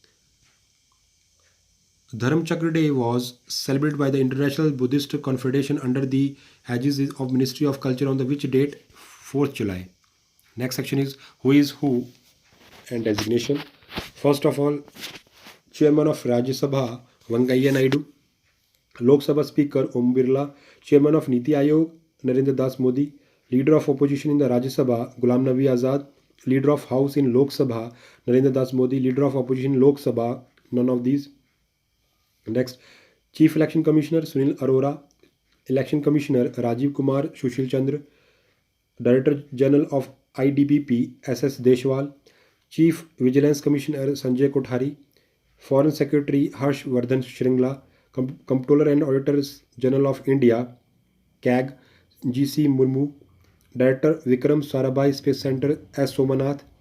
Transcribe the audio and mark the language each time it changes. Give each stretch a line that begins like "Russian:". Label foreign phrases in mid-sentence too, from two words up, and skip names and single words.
English: Dharmchakra Day was celebrated by the International Buddhist Confederation under the aegis of Ministry of Culture on the which date? 4th July. Next section is who and designation. First of all, Chairman of Rajya Sabha Venkaiah Naidu, Lok Sabha Speaker Om Birla, Chairman of Niti Aayog Narendra Das Modi, Leader of Opposition in the Rajya Sabha Ghulam Nabi Azad, Leader of House in Lok Sabha Narendra Das Modi, Leader of Opposition in Lok Sabha none of these. Next, Chief Election Commissioner Sunil Arora, Election Commissioner Rajiv Kumar Sushil Chandra, Director General of IDBP SS Deshwal, Chief Vigilance Commissioner Sanjay Kothari, Foreign Secretary Harsh Vardhan Shringla, Comptroller and Auditor General of India CAG GC Murmu, Director Vikram Sarabhai Space Center S Somanath.